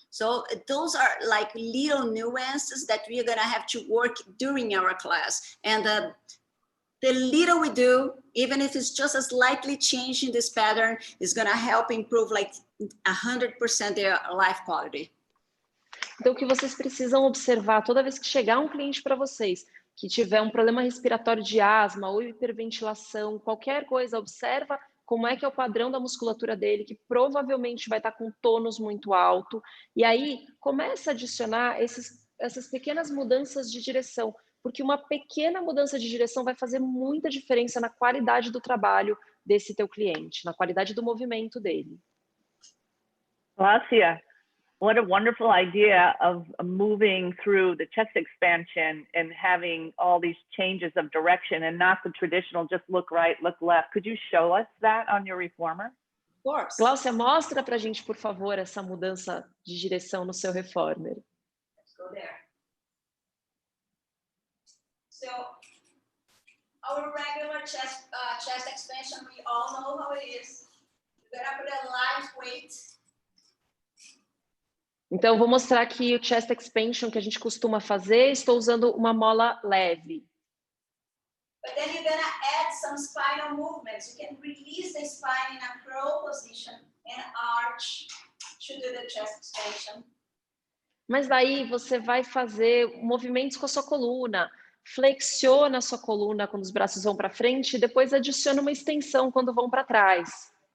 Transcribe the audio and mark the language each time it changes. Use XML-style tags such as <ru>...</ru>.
<en>So those are like little nuances that we're going to have to work during our class. And the little we do, even if it's just a slightly change in this pattern, is going to help improve like 100% their life quality.</en> <pt>Então, o que vocês precisam observar toda vez que chegar um cliente para vocês que tiver um problema respiratório de asma ou hiperventilação, qualquer coisa, observa como é que é o padrão da musculatura dele, que provavelmente vai estar com tônus muito alto. E aí, começa a adicionar essas pequenas mudanças de direção, porque uma pequena mudança de direção vai fazer muita diferença na qualidade do trabalho desse teu cliente, na qualidade do movimento dele.</pt> <en>Glaucia, what a wonderful idea of moving through the chest expansion and having all these changes of direction and not the traditional just look right, look left. Could you show us that on your reformer? Of course.</en> <pt>Glaucia, mostra pra gente, por favor, essa mudança de direção no seu reformer.</pt> <en>Let's go there. So our regular chest expansion, we all know how it is. You're gonna put a light weight.</en> <pt>Então, eu vou mostrar aqui o chest expansion que a gente costuma fazer. Estou usando uma mola leve.</pt> <en>But then you're gonna add some spinal movements. You can release the spine in a crow position and arch to do the chest expansion.</en> <pt>Mas daí você vai fazer movimentos com a sua coluna. Flexiona a sua coluna quando os braços vão para frente e depois adiciona uma extensão quando vão para trás.</pt>